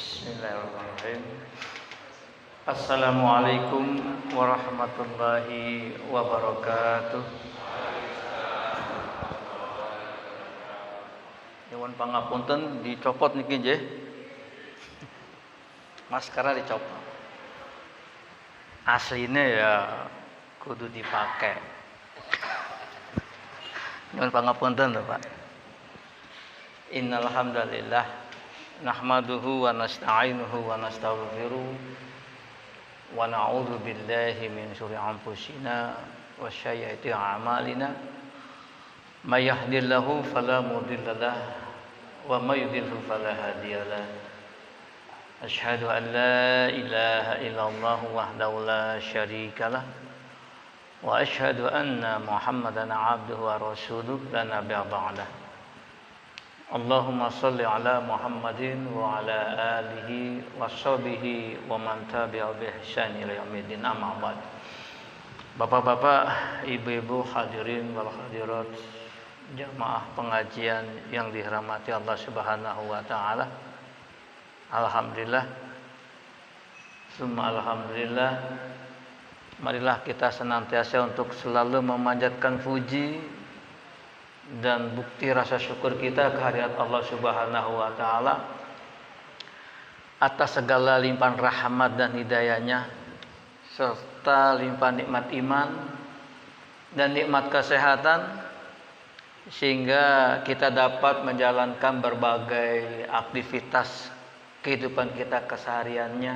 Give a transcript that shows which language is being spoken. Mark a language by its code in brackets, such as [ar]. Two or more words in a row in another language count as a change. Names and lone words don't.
[ar] بسم الله الرحمن الرحيم. السلام عليكم ورحمة الله وبركاته. [jv] Nyuwun pangapunten dicopot niki nggih. Maskara dicopot. Aslinya ya kudu dipakai. Nyuwun pangapunten lho, Pak. [ar] إن الحمد لله نحمده ونستعينه ونستغفره ونعوذ بالله من شرور أنفسنا وسيئات أعمالنا من يهده الله فلا مضل له ومن يضلل فلا هادي له. أشهد أن لا إله إلا الله وحده لا شريك له وأشهد أن محمدا عبده ورسوله لا نبي بعده. اللهم صل على محمد وعلى آله وصحبه ومن تبع بإحسان إلى يوم أما بعد. [id] Bapak-bapak, ibu-ibu, [ar] الحاضرين والحاضرات, [id] jamaah pengajian yang dirahmati Allah [ar] سبحانه وتعالى. الحمد لله. ثم الحمد لله. [id] Marilah kita senantiasa untuk selalu memanjatkan puji dan bukti rasa syukur kita kehadirat Allah [ar] سبحانه وتعالى [id] atas segala limpahan rahmat dan hidayahnya serta limpahan nikmat iman dan nikmat kesehatan sehingga kita dapat menjalankan berbagai aktivitas kehidupan kita kesehariannya.